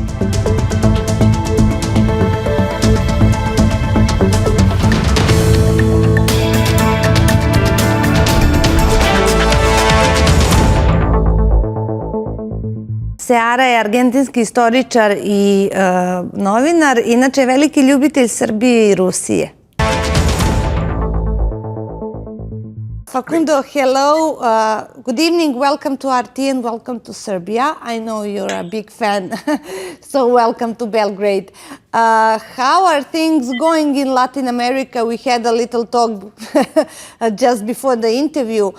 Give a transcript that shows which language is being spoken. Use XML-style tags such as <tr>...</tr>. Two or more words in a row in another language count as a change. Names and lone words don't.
<sr>Seara je argentinski istoričar i novinar, inače veliki ljubitelj Srbije i Rusije.</sr> <en>Facundo, hello. Good evening. Welcome to RT and welcome to Serbia. I know you're a big fan, so welcome to Belgrade. How are things going in Latin America? We had a little talk just before the interview.</en>